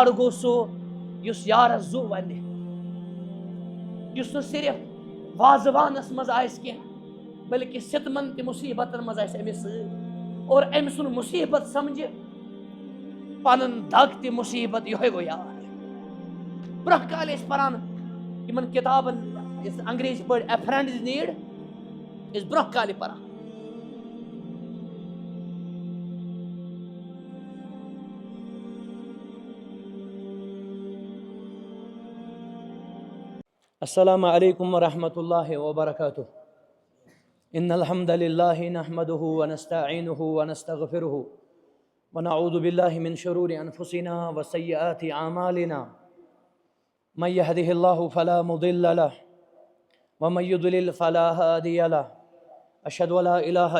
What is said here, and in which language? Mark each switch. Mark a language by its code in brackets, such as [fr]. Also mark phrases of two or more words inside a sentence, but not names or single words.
[ks] گوٚو سُہ یُس یارس زُو ونہِ یُس نہٕ صرف وازوانس منٛز آسہِ کینٛہہ بلکہِ سِتمن تہِ مُصیبتن منٛز آسہِ أمِس سۭتۍ اور أمۍ سُنٛد مُصیبت سمجھِ پنُن دگ تہِ مُصیبت یِہوے گوٚو یار برونٛہہ کالہِ ٲسۍ پران یمن کتابن یُس انگریزی پٲٹھۍ [en] a friend in need [ks] ٲسۍ برونٛہہ کالہِ پران [ar] السلام علیکم ورحمۃ اللہ وبرکاتہ ان الحمد للہ نحمده ونستعینه ونستغفره ونعوذ باللہ من شرور انفسنا وسیئات اعمالنا من يهده الله فلا مضل له ومن يضلل فلا هادي له اشهد ان لا اله